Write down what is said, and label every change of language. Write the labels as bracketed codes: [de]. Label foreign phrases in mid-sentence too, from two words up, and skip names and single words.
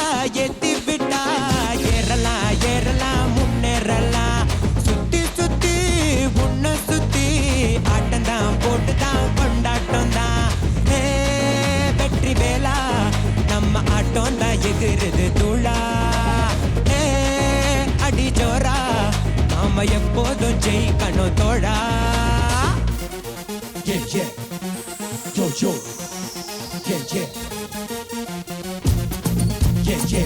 [ta] ஏறலாம் ஏறலாம் முன்னேறலாம் சுத்தி சுத்தி உன்னை சுத்தி ஆட்டம் தான் போட்டு தான் கொண்டாட்டம் தான் வெற்றி வேலா நம்ம ஆட்டம் தான் எகிறது தூளா அடி ஜோரா நாம எப்போதும் ஜெயிக்கணும் தோழா [en] Yeah, yeah. Yo, yo. Yeah, yeah. Yeah, yeah.